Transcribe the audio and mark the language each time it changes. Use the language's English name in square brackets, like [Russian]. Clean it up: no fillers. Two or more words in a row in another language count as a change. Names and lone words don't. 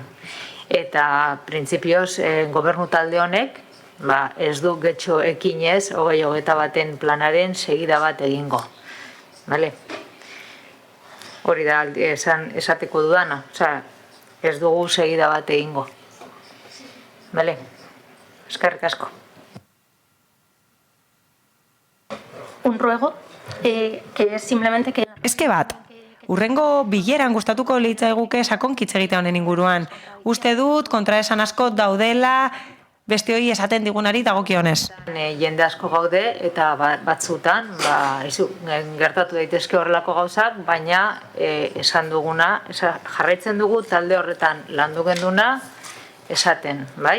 [Basque] Eta printzipioz gobernu talde honek ez du Getxoekin 2021 planaren segida bat egingo. Hori da esateko dudana, ez dugu segida bat egingo. Eskerrik asko. [Spanish] Un ruego que es simplemente que... [Basque] Eske bat, urrengo bileran gustatuko litzaiguke sakonkitz egitea honen inguruan. Uste dut kontraesan asko daudela beste hori esaten digunari dagokionez. Jende asko gaude eta batzutan gertatu daitezke horrelako gauzak, baina esan duguna, jarraitzen dugu talde horretan landu genduna esaten, bai?